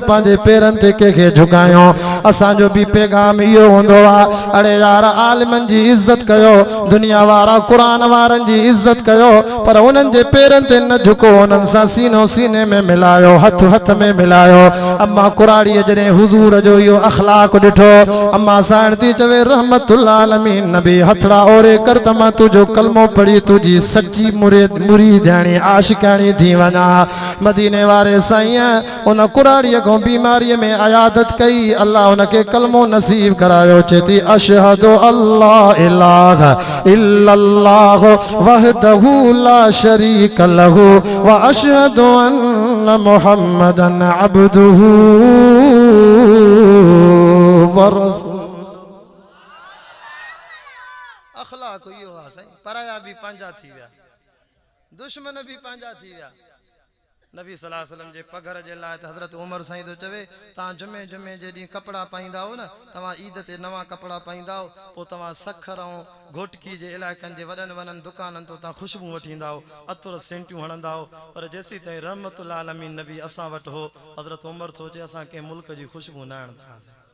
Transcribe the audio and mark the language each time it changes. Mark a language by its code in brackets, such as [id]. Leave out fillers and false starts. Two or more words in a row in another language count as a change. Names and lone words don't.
[sd] पंहिंजे पेरनि ते कंहिंखे झुकायूं असांजो बि पैगाम इहो हूंदो आहे अड़े यार आलिमनि जी इज़त कयो दुनिया वारा क़ुरान वारनि जी इज़त कयो पर उन्हनि जे पेरनि ते न झुको उन्हनि सां सीनो सीने में मिलायो हथ हथ में मिलायो अम्मा कुराड़ीअ जॾहिं हुज़ूर जो इहो अख़लाक़ ॾिठो अम्मा साइण थी चवे [ar] رحمة العالمين [sd] नबी हथड़ा ओरे कर त मां तुंहिंजो कलमो पढ़ी तुंहिंजी सच्ची मंजूरी ॾियणी आशिकानी थी वञा मदीने वारे साईं उन कुराड़ीअ खां बीमारीअ में आयादत कई अल्लाह उनखे कलमो नसीब करायो चेती [ar] أشهد أن لا إله إلا الله وحده لا شريك له وأشهد أن محمدا عبده ورسوله [sd] अखलाक इहो आहे साईं पराया बि पंहिंजा थी विया दुश्मन भी पंहिंजा थी विया नबी [ar] صلى الله عليه وسلم [sd] जे पघर जे लाइ त हज़रत उमर साईं तो चवे तव्हां जुमे जुमे जे ॾींहुं कपिड़ा पाईंदा हो न तव्हां ईद ते नवां कपिड़ा पाईंदा हो पोइ तव्हां सखर ऐं घोटकी जे इलाइक़नि जे वॾनि वॾनि दुकाननि तो तव्हां ख़ुशबू वठी ईंदा हो अतुर सेंटियूं हणंदा हो पर जेसीं ताईं [ar] رحمة العالمين [sd] नबी असां वटि हो हज़रत उमर सोचे असां कंहिं मुल्क जी ख़ुशबू न हणंदासीं